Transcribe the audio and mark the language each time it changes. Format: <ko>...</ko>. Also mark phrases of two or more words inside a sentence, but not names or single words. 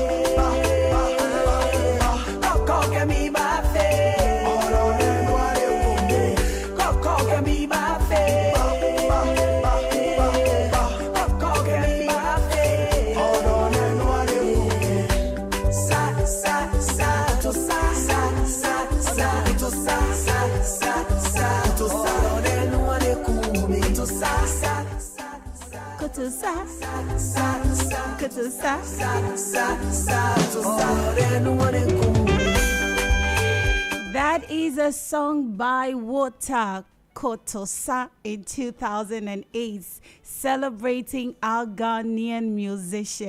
<en>loco que mi bafe, loco que mi bafe, loco que mi bafe, sa, to sa, to sa. That is a song by Water Kotosa in 2008, celebrating our Ghanaian musician.</en>